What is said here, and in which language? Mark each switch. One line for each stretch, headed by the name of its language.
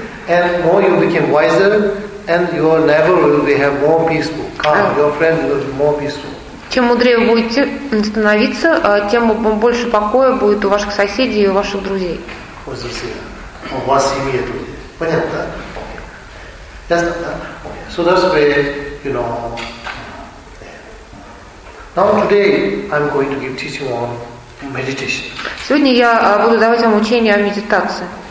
English: And more you became wiser, and you are never will be have more peaceful. Calm, your friend will be more peaceful.
Russian: Чем мудрее будете становиться, тем больше покоя будет у ваших соседей и у ваших друзей. У вас друзья. У вас семья друзей. Понятно, да? Okay. Ясно, да? Okay.
English: So that's where, you know. Now today I'm going to give teaching on meditation.
Russian: Сегодня я буду давать вам учение о медитации.